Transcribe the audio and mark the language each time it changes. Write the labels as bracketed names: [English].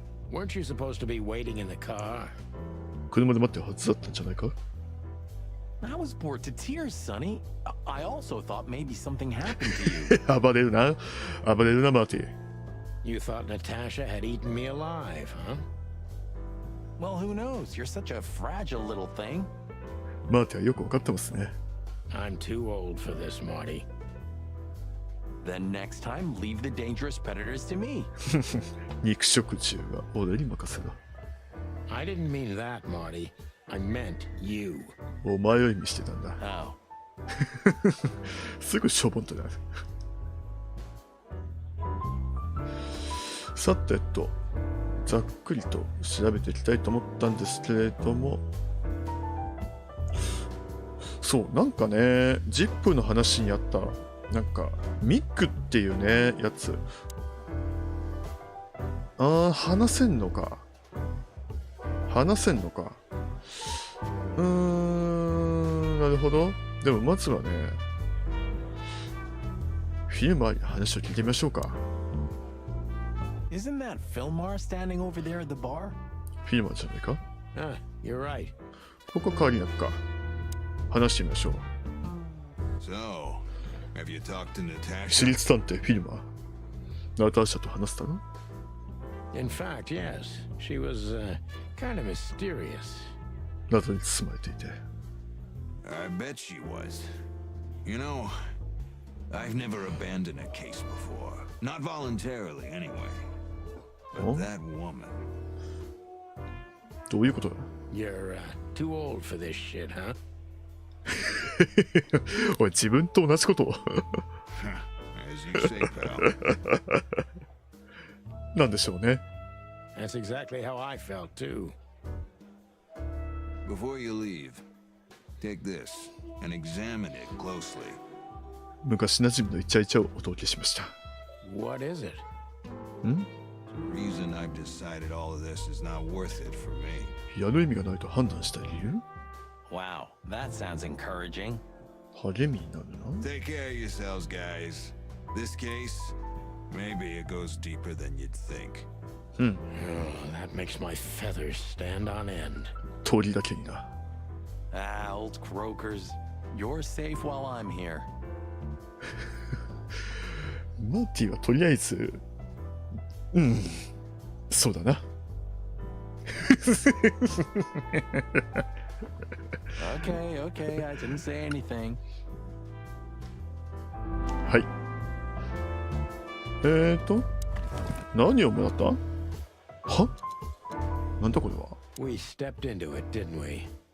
[English] Weren't you supposed to be waiting in the car? [Japanese] 車で待ってるはずだったんじゃないか？ [English] I was bored to tears, Sonny. I also thought maybe something happened to you. [Japanese] 暴れるな、暴れるな、マーティ。 [English] You thought Natasha had eaten me alive, huh? Well, who knows? You're such a fragile little thing. [Japanese] マーティはよくわかってますね。 [English] I'm too old for this, Marty. Then next time, leave the dangerous predators to me. [Japanese] 肉食獣は俺に任せろ。 [English] I didn't mean that, Marty. I meant you. [Japanese] お前を意味してたんだ。 [English] Oh. [Japanese] すぐしょぼんとなる。さてと、ざっくりと調べていきたいと思ったんですけれども、そう、なんかね、ジップの話にあった、なんか、ミックっていうね、やつ。話せんのか。話せんのか。なるほど。でもまずはね、フィルマーに話を聞いてみましょうか。 [English] Isn't that Fillmar standing over there at the bar? [Japanese] フィルマーじゃないか。 [English] You're right. [Japanese] ここ変わりなくか。話してみましょう。 [English] So, have you talked to [Japanese] 私 [English] Natasha? [Japanese] 立探偵フィルマー。ナターシャと話したの？ [English] In fact, yes. She was, kind of mysterious. [Japanese] 謎に包まれていて。 [English] I bet she was. You know, I've never abandoned a case before. Not voluntarily, anyway. Oh? But that woman. [Japanese] どういうことだ？ [English] You're, too old for this shit, huh? [Japanese] おい、自分と同じことを。 [English] As you say, pal. [Japanese] なんでしょうね。 [English] That's exactly how I felt, too. Before you leave, take this and examine it closely. [Japanese] 昔馴染みのイチャイチャをお届けしました。 [English] What is it? The reason I've decided all of this is not worth it for me. [Japanese] 矢の意味がないと判断した理由？ [English] Wow, that sounds encouraging. [Japanese] 励みになるな。 [English] Take care of yourselves, guys. This case, maybe it goes deeper than you'd think. Oh, that makes my feathers stand on end. [Japanese] 鳥だけにな。 [English] Ah, old croakers. You're safe while I'm here. [Japanese] マーティはとりあえず、そうだな。 [English] Okay, okay, I didn't say anything. [Japanese] はい。何をもらった？は？なんだこれは？ [English] We stepped into it, didn't we?